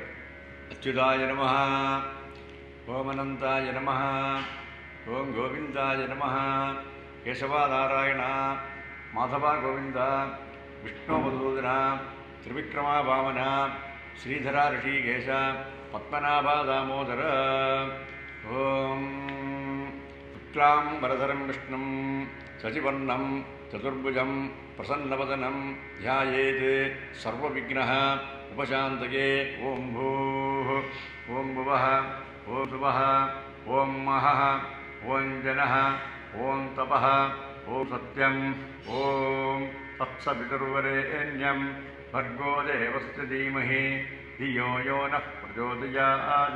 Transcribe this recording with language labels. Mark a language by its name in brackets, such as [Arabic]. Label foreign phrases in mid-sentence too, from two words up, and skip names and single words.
[Sanskrit] अच्युताय नमः ओम् अनन्ताय नमः ओम् गोविन्दाय नमः केशव नारायण माधव गोविन्द विष्णो मधुसूदन त्रिविक्रम वामन श्रीधर हृषीकेश पद्मनाभ दामोदर. ओम् शुक्लाम् वरधरम् विष्णुम् शशिवर्णम् चतुर्भुजम् प्रसन्नवदनम् ध्यायेत् सर्वविघ्नः उपशान्तये. ओम भूः, ओम भुवः, ओम सुवः, ओम महः, ओम जनः, ओम तपः, ओम सत्यम्, ओम तत्सवितुर्वरेण्यं भर्गो देवस्य धीमहि धियो यो नः प्रचोदयात्.